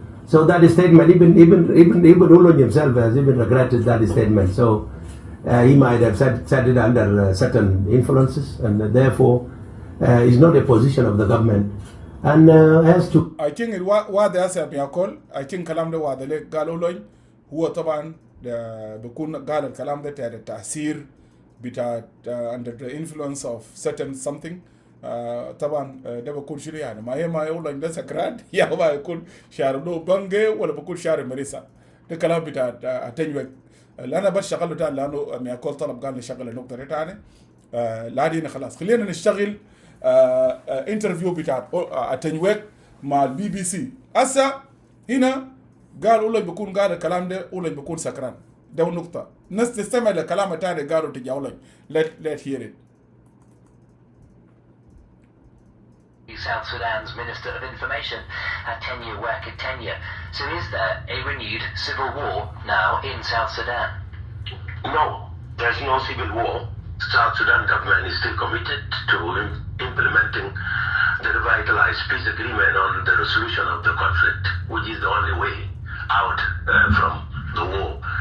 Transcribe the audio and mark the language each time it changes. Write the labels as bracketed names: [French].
[English] So that statement, even Ulon himself has even regretted that statement. So he might have said it under certain influences, and therefore is not a position of the government, and has to. I think it was the answer بيقول. [Arabic] I think كلام ده واضح لك قالوا لي هو طبعا بكون قال الكلام ده تحت التأثير بتاع [English] under the influence of certain something. [Arabic] طبعا ده بكون شنو يعني ما يقول لك ده سكران يا ما يكون شارب له بنجي ولا بكون شارب مريسا. ده كلام بتاع أتنوك. أنا بس شغله تاني لأنه مياكل طلب قال لي شغل النقطة دي تاني. لا دينا خلاص خلينا نشتغل انترفيو بتاع أتنوك مع البي بي سي. أسا هنا قال أولا بكون قال الكلام ده أولا بكون سكران. ده النقطة. ناس نستمع لكلام تاني قالوا تجاولا. [English] Let hear it. South Sudan's Minister of Information had 10-year working tenure. So is there a renewed civil war now in South Sudan? No, there's no civil war. South Sudan government is still committed to implementing the revitalized peace agreement on the resolution of the conflict, which is the only way out from the war.